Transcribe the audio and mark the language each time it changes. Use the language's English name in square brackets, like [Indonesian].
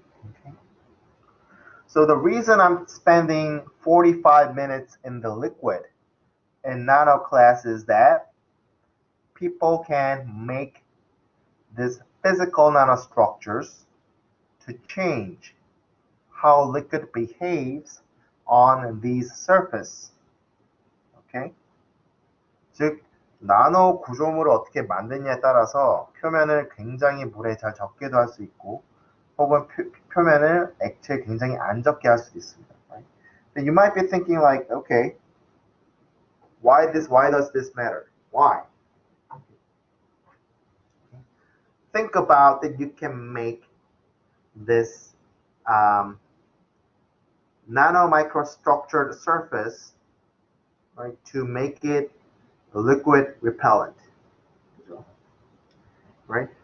[English] Okay. So the reason I'm spending 45 minutes in the liquid in nano class is that people can make these physical nanostructures to change how liquid behaves on these surface. Okay? [Korean] 즉, 나노 구조물을 어떻게 만드냐에 따라서 표면을 굉장히 물에 잘 적게도 할 수 있고 혹은 표면을 액체에 굉장히 안 적게 할 수도 있습니다. [English] Right? Then you might be thinking like, okay, why does this matter? Why? Think about that you can make this nano microstructured surface, right, to make it liquid repellent, right?